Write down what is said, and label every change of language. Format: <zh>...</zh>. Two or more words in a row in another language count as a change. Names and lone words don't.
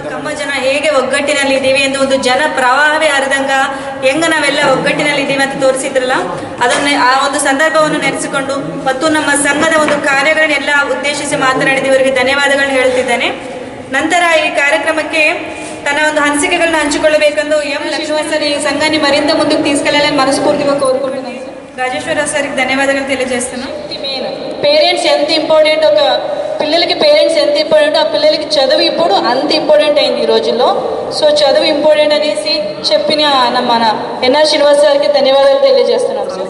<kn>ನಮ್ಮ ಜನ ಹೇಗೆ ಒಗ್ಗಟ್ಟಿನಲ್ಲಿ ಇದ್ದೀವಿ ಎಂದು ಒಂದು ಜನ ಪ್ರವಾಹವೇ ಹರಿದಂಗ ಹೆಂಗ ನಾವೆಲ್ಲ ಒಗ್ಗಟ್ಟಿನಲ್ಲಿ ಇದ್ದೀವಿ ಅಂತ ತೋರಿಸಿದ್ರಲ್ಲ, ಅದನ್ನ ಆ ಒಂದು ಸಂದರ್ಭವನ್ನು ನೆನೆಸಿಕೊಂಡು ಮತ್ತು ನಮ್ಮ ಸಂಘದ ಒಂದು ಕಾರ್ಯಗಳನ್ನೆಲ್ಲ ಉದ್ದೇಶಿಸಿ ಮಾತನಾಡಿದ ಇವರಿಗೆ ಧನ್ಯವಾದಗಳನ್ನ ಹೇಳ್ತಿದ್ದೇನೆ. ನಂತರ ಈ ಕಾರ್ಯಕ್ರಮಕ್ಕೆ ತನ್ನ ಒಂದು ಅನಿಸಿಕೆಗಳನ್ನ ಹಂಚಿಕೊಳ್ಳಬೇಕೆಂದು ಶ್ರೀನಿವಾಸ್ ಸರ್, ಈ ಸಂಘಾన్ని</kn> <te>మరింత ముందుకు తీసుకెళ్లాలని మనస్ఫూర్తిగా కోరుకుంటున్నాను. రాజేశ్వరరావు సార్కి ధన్యవాదాలు తెలియజేస్తున్నాను. పేరెంట్స్ ఎంత ఇంపార్టెంట్, ఒక పిల్లలకి పేరెంట్స్ ఎంత ఇంపార్టెంట్, ఆ పిల్లలకి చదువు ఇప్పుడు అంత ఇంపార్టెంట్ అయింది ఈ రోజుల్లో. సో చదువు ఇంపార్టెంట్ అనేసి చెప్పిన మన NR శ్రీనివాస్ గారికి ధన్యవాదాలు తెలియజేస్తున్నాం సార్.</te>